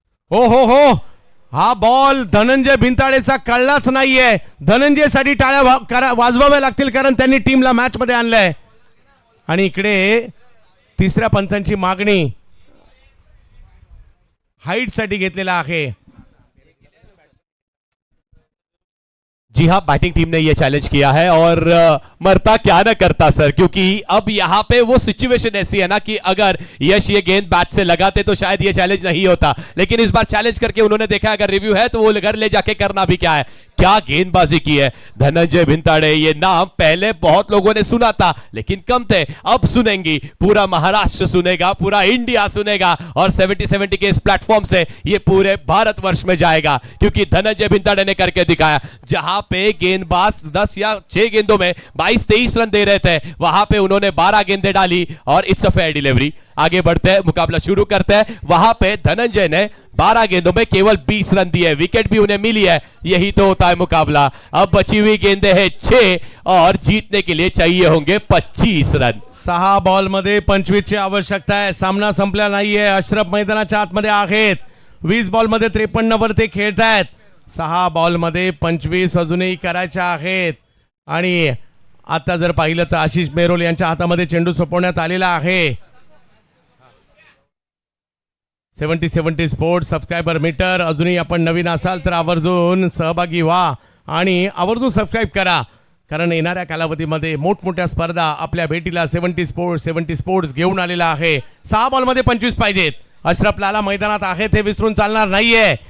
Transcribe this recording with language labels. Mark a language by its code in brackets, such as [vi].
[mr] हो हा बॉल धनंजय भिंताडेचा कळलाच नाहीये. धनंजयसाठी टाळ्या वाजवाव्या लागतील कारण त्यांनी टीमला मॅच मध्ये आणलंय. आणि इकडे तिसऱ्या पंचांची मागणी हाइट साठी घेतलेला आहे. [hi] जी हाँ, बैटिंग टीम ने ये चैलेंज किया है और मरता क्या न करता सर, क्योंकि अब यहाँ पे वो सिचुएशन ऐसी है ना कि अगर यश ये गेंद बैट से लगाते तो शायद ये चैलेंज नहीं होता, लेकिन इस बार चैलेंज करके उन्होंने देखा अगर रिव्यू है तो वो घर ले जाके करना भी क्या है. क्या गेंदबाजी की है धनंजय भिंताड़े. ये नाम पहले बहुत लोगों ने सुना था लेकिन कम थे, अब सुनेंगी. पूरा महाराष्ट्र सुनेगा, पूरा इंडिया सुनेगा और 70-70 के इस प्लेटफॉर्म से ये पूरे भारतवर्ष में जाएगा, क्योंकि धनंजय भिंताड़े ने करके दिखाया. जहां पे गेंदबाज 10 या 6 गेंदों में 22-23 रन दे रहे थे, वहां पे उन्होंने 12 गेंदें डाली और [en] It's a fair delivery. [hi] आगे बढ़ते हैं, मुकाबला शुरू करते हैं. वहां पे धनंजय ने 12 गेंदों में केवल 20 रन दिए, विकेट भी उन्हें मिली है. यही तो होता है मुकाबला. अब बची हुई गेंदें हैं 6 और जीतने के लिए चाहिए होंगे 25 रन. [mr] 6 बॉल मध्ये 25 ची आवश्यकता आहे. सामना संपला नाहीये. अशरफ मैदानाच्या आतमध्ये आहेत. 20 बॉल मध्ये 53 वर ते खेळतायत. 6 बॉल मध्ये 25 अजूनही करायच्या आहेत. आणि आता जर पाहिलं तर आशिष मेहरोल यांच्या हातामध्ये चेंडू सोपवण्यात आलेला आहे. 70-70 स्पोर्ट्स सबस्क्रायबर मीटर. अजूनही आपण नवीन असाल तर आवर्जून सहभागी व्हा आणि आवर्जून सबस्क्राईब करा, कारण येणाऱ्या कालावधीमध्ये मोठमोठ्या स्पर्धा आपल्या भेटीला 70 स्पोर्ट्स घेऊन आलेला आहे. 6 बॉलमध्ये 25 पाहिजेत. अशरफ लाला मैदानात आहेत हे विसरून चालणार नाहीये.